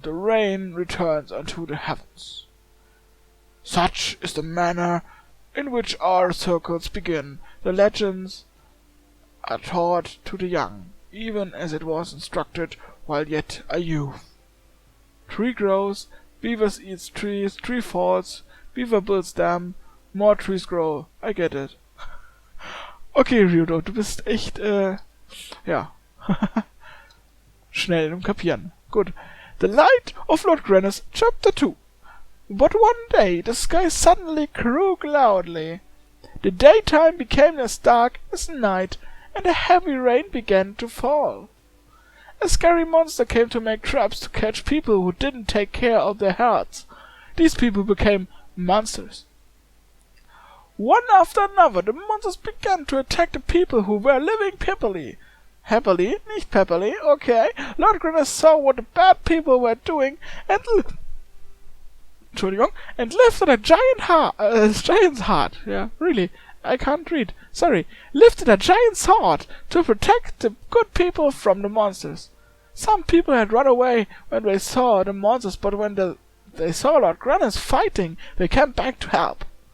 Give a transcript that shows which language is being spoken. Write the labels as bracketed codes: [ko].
[en] The rain returns unto the heavens. Such is the manner in which our circles begin. The legends are taught to the young, even as it was instructed while yet a youth. Tree grows, beavers eats trees, tree falls, beaver builds dam, more trees grow. I get it. [de] Okay, Ryudo, du bist echt, ja, schnell im Kapieren. [en] Good. The Light of Lord Grannis, Chapter 2. But one day the sky suddenly grew cloudly. The daytime became as dark as night, and a heavy rain began to fall. A scary monster came to make traps to catch people who didn't take care of their herds. These people became monsters. One after another, the monsters began to attack the people who were living happily. [de] Happily, nicht pepperly, okay. [en] Lord Grannis saw what the bad people were doing and lifted a giant's heart. Yeah, really. I can't read. Sorry. Lifted a giant sword to protect the good people from the monsters. Some people had run away when they saw the monsters, but when they saw Lord Grannis fighting, they came back to help.